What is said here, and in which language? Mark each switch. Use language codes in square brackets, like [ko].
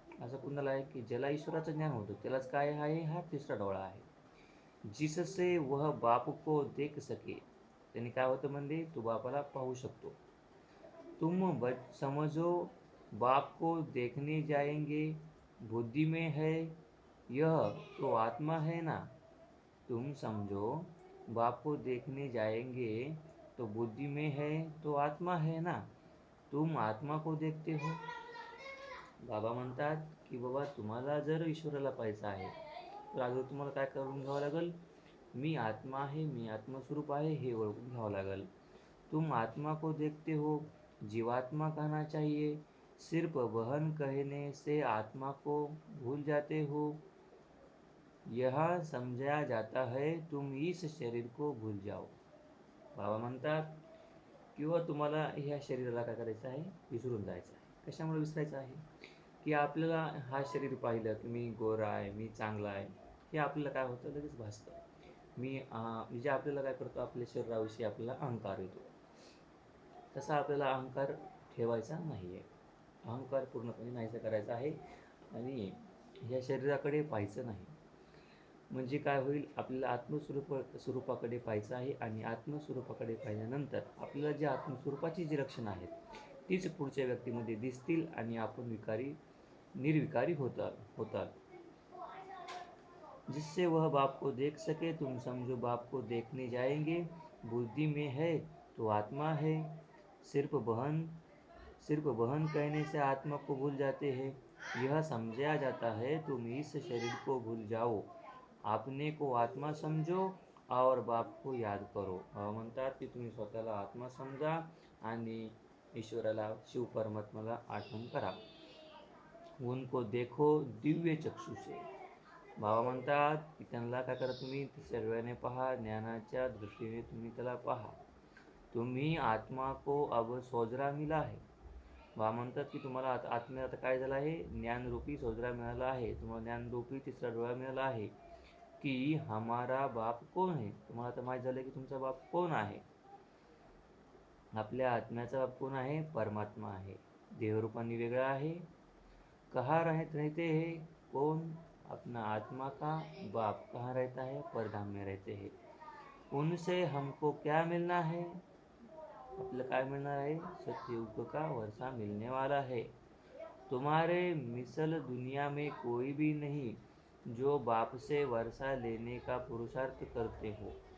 [mr] असं कुणाला आहे की ज्याला ईश्वराचं ज्ञान होतं, त्यालाच काय आहे? हा तिसरा डोळा आहे. [hi] जिससे वह बाप को देख सके. [mr] त्याने काय होतं म्हणले, तो बापाला पाहू शकतो. [hi] तुम समझो बाप को देखने जाएंगे, बुद्धि में है, यह तो आत्मा है ना. तुम समझो बाप को देखने जाएंगे तो बुद्धि में है, तो आत्मा है ना. तुम आत्मा को देखते हो. [mr] बाबा म्हणतात की बाबा, तुम्हाला जर ईश्वराला पाहायचं आहे, तर अगोदर तुम्हाला काय करून घ्यावं लागेल? मी आत्मा आहे, मी आत्मस्वरूप आहे, हे ओळखून घ्यावं लागेल. [hi] तुम आत्मा को देखते हो, जीवात्मा कहना चाहिए. सिर्फ बहन कहने से आत्मा को भूल जाते हो. यह समझा जाता है तुम इस शरीर को भूल जाओ. [mr] बाबा म्हणतात, किंवा तुम्हाला ह्या शरीराला काय करायचं आहे? विसरून जायचं आहे. कशामुळे विसरायचं आहे? की आपल्याला हा शरीर पाहिलं की मी गोरा आहे, मी चांगला आहे, हे आपल्याला काय होतं? लगेच भासतं. म्हणजे आपल्याला काय करतो? आपल्या शरीराविषयी आपल्याला अहंकार येतो. तसा आपल्याला अहंकार ठेवायचा नाही आहे. अहंकार पूर्णपणे नाहीसा करायचा आहे आणि ह्या शरीराकडे पाहायचं नाही. म्हणजे काय होईल? आपल्याला स्वरूपाकडे पाहायचं आहे आणि आत्मस्वरूपाकडे पाहिल्यानंतर आपल्याला जे आत्मस्वरूपाची जी लक्षणं आहेत, तीच पुढच्या व्यक्तीमध्ये दिसतील आणि आपण निर्विकारी होतात. [hi] जिससे वह बाप को देख सके. तुम समझो बाप को देखने जाएंगे, बुद्धि में है तो आत्मा है. सिर्फ बहन कहने से आत्मा को भूल जाते हैं. यह समझा जाता है तुम इस शरीर को भूल जाओ. आपने को आत्मा समजो और बाप को याद करो. [mr] म्हणतात की तुम्ही स्वतःला आत्मा समजा आणि ईश्वराला, शिव परमात्म्याला आठवण करा. उनको देखो दिव्य चक्षु से. बाबा म्हणतात की त्यांना काय करा? तुम्ही सर्वांनी पहा, ज्ञानाच्या दृष्टीने तुम्ही त्याला पहा. तुम्ही [hi] आत्मा को अब सोजरा मिला है. [mr] बा म्हणतात की तुम्हाला आता आत्म्याला आता काय झालं आहे, ज्ञानरूपी सोजरा मिळाला आहे, तुम्हाला ज्ञानरूपी तिसरा डोळा मिळाला आहे की [hi] हमारा बाप [mr] कोण आहे. तुम्हाला आता माहीत झालं की तुमचा बाप कोण आहे. आपल्या आत्म्याचा बाप कोण आहे, परमात्मा आहे. देहरूपाने वेगळा आहे. [hi] कहाँ रहते हैं, कौन, अपना आत्मा का बाप कहाँ रहता है, परधाम में रहते हैं. उनसे हमको क्या मिलना है, [mr] आपल्याला काय मिळणार आहे, [hi] सतयुग का वर्षा मिलने वाला है. तुम्हारे मिसल दुनिया में कोई भी नहीं जो बाप से वर्षा लेने का पुरुषार्थ करते हो.